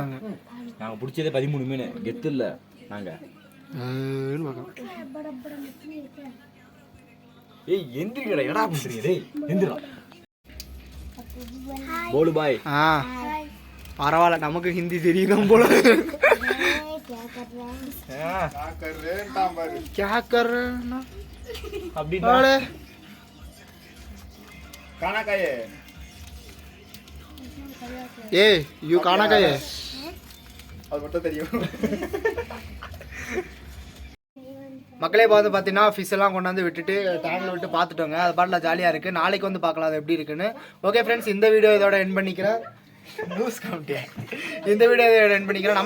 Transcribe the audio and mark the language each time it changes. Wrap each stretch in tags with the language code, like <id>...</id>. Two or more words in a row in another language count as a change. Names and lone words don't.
<ta>நாங்கள் பிடிச்சதே 13 மீன். கெத்து இல்லை நாங்கள். ஏய் எந்திரிக்கடா. எடா பண்ணுறீங்க? டேய் எந்திரா.</ta> <hi>बोलो भाई.</hi> <ta>பரவாயில்ல நமக்கு ஹிந்தி தெரியுதான் போல.</ta> <hi>क्या कर रहे हैं ना</hi> <ta>அப்படின்னா</ta> <hi>खाना खाइए. ए यू खाना खाइए.</hi> <ta>அது மட்டும் தெரியும். மக்களே பார்த்து பார்த்தீங்கன்னா ஃபிஷ் எல்லாம் கொண்டாந்து விட்டுட்டு டேங்கில் விட்டு பார்த்துட்டோங்க. அது பாட்டில் ஜாலியாக இருக்குது. நாளைக்கு வந்து பார்க்கலாம் அது எப்படி இருக்குன்னு.</ta> <en>okay friends,</en> <ta>இந்த வீடியோ இதோட எண்ட் பண்ணிக்கிறேன். லூஸ் கவுண்டியா. இந்த வீடியோ ரன் பண்ணிக்கிறோம்.</ta>